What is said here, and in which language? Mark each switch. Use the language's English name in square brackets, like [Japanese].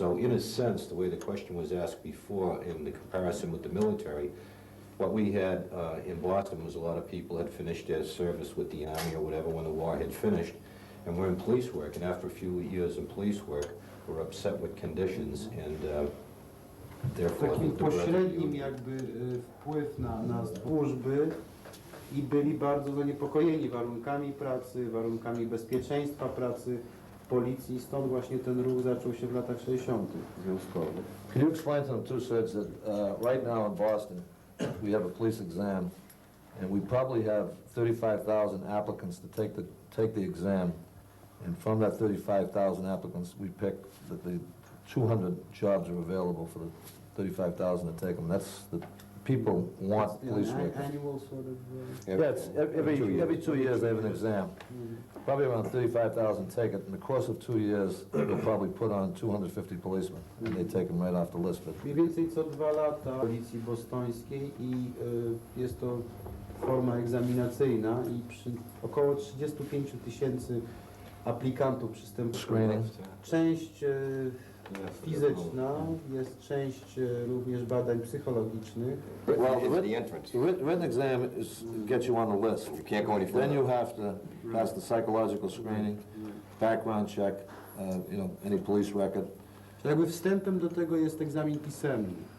[English] So in a sense, the way the question was asked before in the comparison with the military, what we had in Boston was a lot of people had finished their service with the Army or whatever when the war had finished, and we're in police work, and after a few years in police work, we're upset with conditions, and therefore... [Polish] Takim pośrednim jakby wpływ na służby i byli bardzo zaniepokojeni warunkami pracy, warunkami bezpieczeństwa pracy w policji, stąd właśnie ten ruch zaczął się w latach 60. związkowych. [English] Can you explain to them too, sir, that right now in Boston, we have a police exam, and we probably have 35,000 applicants to take the exam, and from that 35,000 applicants, we pick that the 200 jobs are available for the 35,000 to take them. That's the people want police work. Annual sort of... Yeah, it's every 2 years they have an exam. Probably around 35,000 take it. In the course of 2 years, they'll probably put on 250 policemen, and they take them right off the list. But [Polish] Mniej więcej co 2 lata w policji bostońskiej i jest to forma egzaminacyjna i przy około 35 000 aplikantów przystępuje. Część fizyczna, jest część również badań psychologicznych. [English] well, the written exam gets you on the list. You can't go any further. Then you have to pass the psychological screening, background check, any police record. [Polish] Jakby wstępem do tego jest egzamin pisemny.